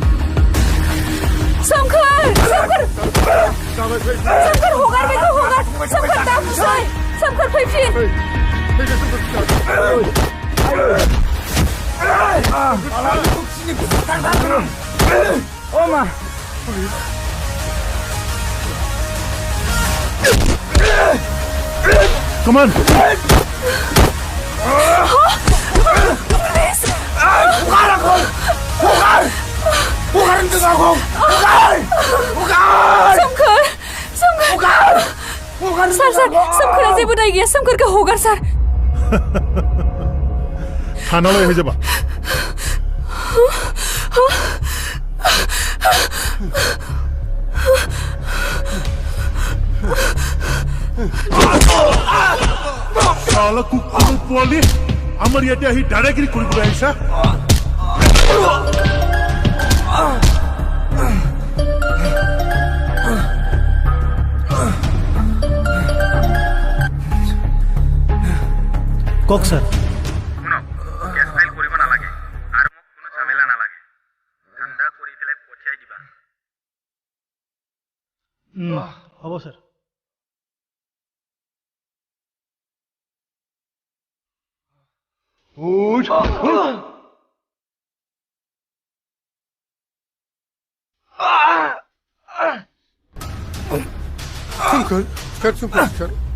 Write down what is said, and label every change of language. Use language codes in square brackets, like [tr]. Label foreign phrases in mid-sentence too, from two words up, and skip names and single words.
[brx] सोमखोर हगार बेखौ हगार सोमखोर दा बुजाय सोमखोर फैफिन ओ मा [en] Come on! Please! Sar, [brx] सोमखोरा जेबो दाय गैया सोमखोरखौ हगार सार थानालाय हैजाबा साला [as] কুকুৰ পোৱালি আমার ইয়াতে আহি দাদাগিরি কৰিবলৈ আহিছা কক স্যার শুনক কেস ফাইল কৰিব নালাগে আৰু মোক কোনো ঝামেলা নালাগে ঠাণ্ডা কৰি পেলাই পঠিয়াই দিবা হ'ব স্যার [brx] सोमखोर सिखार सोमखोर सिखार